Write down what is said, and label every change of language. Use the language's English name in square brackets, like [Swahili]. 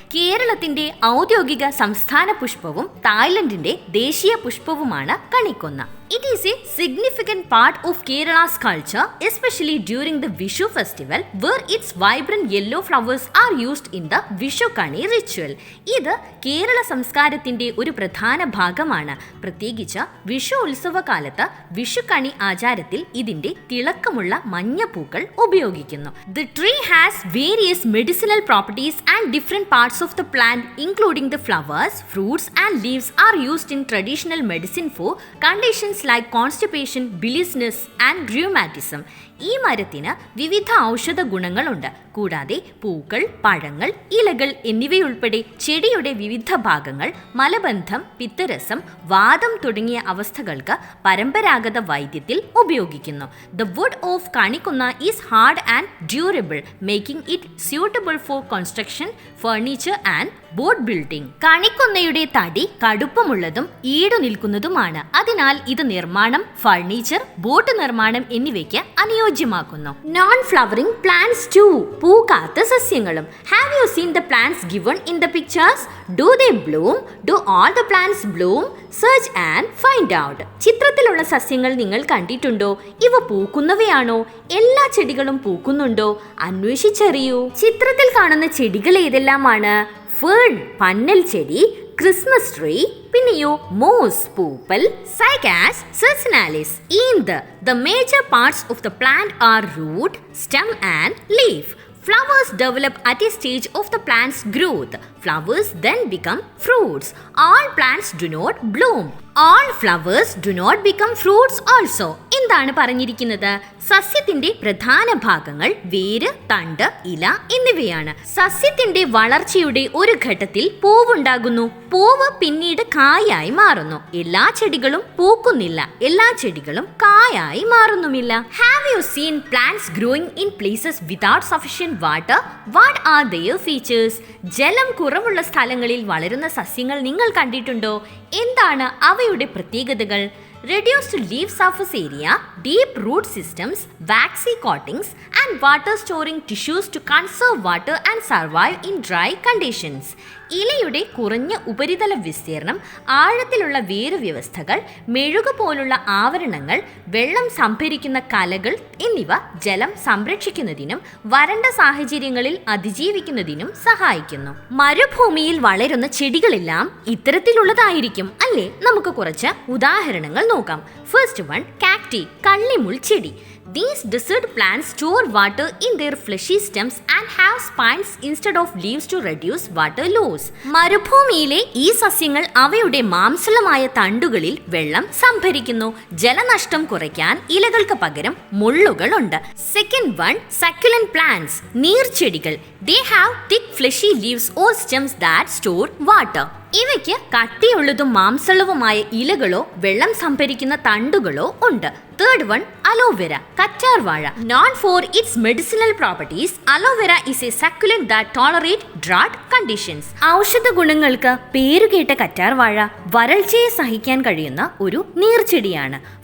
[Malayalam] കേരളത്തിന്റെ ഔദ്യോഗിക സംസ്ഥാന പുഷ്പവും തായ്ലൻഡിന്റെ ദേശീയ പുഷ്പവുമാണ് കണിക്കൊന്ന. [English] It is a significant part of Kerala's culture, especially during the Vishu festival, where its vibrant yellow flowers are used in the Vishu Kani ritual. [Malayalam] ഇത് കേരള സംസ്കാരത്തിന്റെ ഒരു പ്രധാന ഭാഗമാണ്. പ്രത്യേകിച്ച് വിഷു ഉത്സവകാലത്ത് വിഷുക്കണി ആചാരത്തിൽ ഇതിന്റെ തിളക്കമുള്ള മഞ്ഞപ്പൂക്കൾ ഉപയോഗിക്കുന്നു. [English] The tree has various medicinal properties and different parts of the plant, including the flowers, fruits and leaves are used in traditional medicine for conditions like constipation, biliousness and rheumatism. [Malayalam] ഈ മരത്തിന് വിവിധ ഔഷധ ഗുണങ്ങളുണ്ട്. കൂടാതെ പൂക്കൾ, പഴങ്ങൾ, ഇലകൾ എന്നിവയുൾപ്പെടെ ചെടിയുടെ വിവിധ ഭാഗങ്ങൾ മലബന്ധം, പിത്തരസം, വാദം തുടങ്ങിയ അവസ്ഥകൾക്ക് പരമ്പരാഗത വൈദ്യത്തിൽ ഉപയോഗിക്കുന്നു. [English] The wood of kanikonna is hard and durable, making it suitable for construction, furniture and boat building. [Malayalam] കണിക്കൊന്നയുടെ തടി കടുപ്പമുള്ളതും ഈടു നിൽക്കുന്നതുമാണ്. അതിനാൽ ഇത് നിർമ്മാണം, ഫർണിച്ചർ, ബോട്ട് നിർമ്മാണം എന്നിവയ്ക്ക് അനുയോജ്യമാക്കുന്നു. [English] Non flowering plants too. [Malayalam] പൂക്കാത്ത സസ്യങ്ങളും. [English] Have you seen the plants given in the pictures? Do they bloom? Do all the plants bloom? Search and find out. [Malayalam] ചിത്രത്തിലുള്ള സസ്യങ്ങൾ നിങ്ങൾ കണ്ടിട്ടുണ്ടോ? ഇവ പൂക്കുന്നവയാണോ? എല്ലാ ചെടികളും പൂക്കുന്നുണ്ടോ? അന്വേഷിച്ചറിയൂ. ചിത്രത്തിൽ കാണുന്ന ചെടികൾ ഏതെല്ലാമാണ്? ഫേൺ പന്നൽ ചെടി, ക്രിസ്മസ് ട്രീ, പിന്നെയോ മോസ് പൂപ്പൽ, cycas, സെർസിനാലിസ്, ഈന്ത്. [English] The major parts of the plant are root, stem and leaf. Flowers develop at a stage of the plant's growth. Flowers then become fruits. All plants do not bloom. All flowers do not become fruits also. [Malayalam] എന്താണ് പറഞ്ഞിരിക്കുന്നത്? സസ്യത്തിന്റെ പ്രധാന ഭാഗങ്ങൾ വേര്, തണ്ട്, ഇല എന്നിവയാണ്. സസ്യത്തിന്റെ വളർച്ചയുടെ ഒരു ഘട്ടത്തിൽ പൂവുണ്ടാകുന്നു. പൂവ് പിന്നീട് കായായി മാറുന്നു. എല്ലാ ചെടികളും പൂക്കുന്നില്ല, എല്ലാ ചെടികളും കായായി മാറുന്നുമില്ല. [English] Have you seen plants growing in places without sufficient water? What are their features? [Malayalam] ജലം കുറവുള്ള സ്ഥലങ്ങളിൽ വളരുന്ന സസ്യങ്ങൾ നിങ്ങൾ കണ്ടിട്ടുണ്ടോ? എന്താണ് അവയുടെ പ്രത്യേകതകൾ? [English] Reduced leaf surface area, deep root systems, waxy coatings, and water storing tissues to conserve water and survive in dry conditions. [Malayalam] ഇലയുടെ കുറഞ്ഞ ഉപരിതല വിസ്തീർണം, ആഴത്തിലുള്ള വേരുവ്യവസ്ഥകൾ, മെഴുകു പോലുള്ള ആവരണങ്ങൾ, വെള്ളം സംഭരിക്കുന്ന കലകൾ എന്നിവ ജലം സംരക്ഷിക്കുന്നതിനും വരണ്ട സാഹചര്യങ്ങളിൽ അതിജീവിക്കുന്നതിനും സഹായിക്കുന്നു. മരുഭൂമിയിൽ വളരുന്ന ചെടികളെല്ലാം ഇത്തരത്തിലുള്ളതായിരിക്കും അല്ലേ? നമുക്ക് കുറച്ച് ഉദാഹരണങ്ങൾ നോക്കാം. [English] first one, [Malayalam] കാക്ടി, കള്ളിമുൾ ചെടി. [English] These desert plants store water in their fleshy stems and have spines instead of leaves to reduce water loss. [Malayalam] മരുഭൂമിയിലെ ഈ സസ്യങ്ങൾ അവയുടെ മാംസളമായ തണ്ടുകളിൽ വെള്ളം സംഭരിക്കുന്നു. ജലനഷ്ടം കുറയ്ക്കാൻ ഇലകൾക്ക് പകരം മുള്ളുകളുണ്ട്. [English] Second one, succulent plants, നീർച്ചെടികൾ. They have thick fleshy leaves or stems that store water. [Malayalam] ഇവയ്ക്ക് കട്ടിയുള്ളതും മാംസളവുമായ ഇലകളോ വെള്ളം സംഭരിക്കുന്ന തണ്ടുകളോ ഉണ്ട്. [English] Third one, aloe vera, കറ്റാർവാഴ. Known for its medicinal properties, aloe vera is a succulent that tolerate drought conditions. [Malayalam] ഔഷധ ഗുണങ്ങൾക്ക് പേരുകേട്ട കറ്റാർവാഴ വരൾച്ചയെ സഹിക്കാൻ കഴിയുന്ന ഒരു നീർച്ചെടിയാണ്.